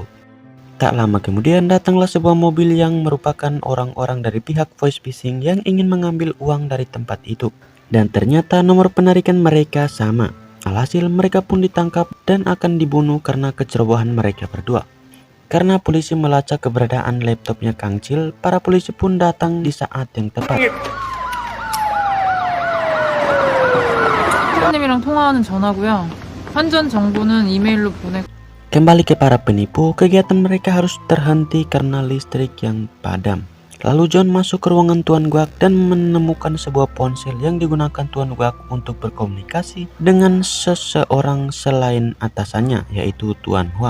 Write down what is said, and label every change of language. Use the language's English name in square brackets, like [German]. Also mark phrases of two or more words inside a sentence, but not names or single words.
[Indonesian] Tak lama kemudian datanglah sebuah mobil yang merupakan orang-orang dari pihak [English] voice phishing [Indonesian] yang ingin mengambil uang dari tempat itu. Dan ternyata nomor penarikan mereka sama. Alhasil mereka pun ditangkap dan akan dibunuh karena kecerobohan mereka berdua. Karena polisi melacak keberadaan laptopnya Kang Cil, para polisi pun datang di saat yang tepat. [Korean] 님이랑 통화하는 전화고요. 환전 정보는 이메일로 보내고. [Indonesian] Kembali ke para penipu, kegiatan mereka harus terhenti karena listrik yang padam. Lalu John masuk ke ruangan Tuan Guak dan menemukan sebuah ponsel yang digunakan Tuan Guak untuk berkomunikasi dengan seseorang selain atasannya, yaitu Tuan Huang.